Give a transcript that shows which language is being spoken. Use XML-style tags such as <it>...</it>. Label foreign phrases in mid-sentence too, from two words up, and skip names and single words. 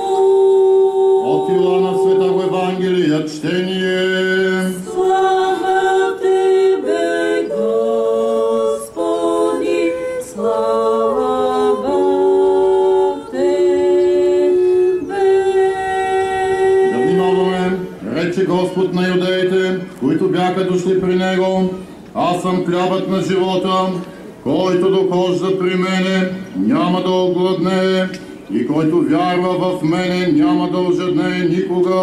<cu>От Иоанна Святого Евангелия чтение. Слава Тебе, Господи, слава Тебе.</cu> <bg>Да внимаваме, рече Господ на юдеите, които бяха дошли при Него: аз съм хлябът на живота, който дохожда при мене, няма да огладне, и който вярва в мене, няма да ожедне никога.</bg>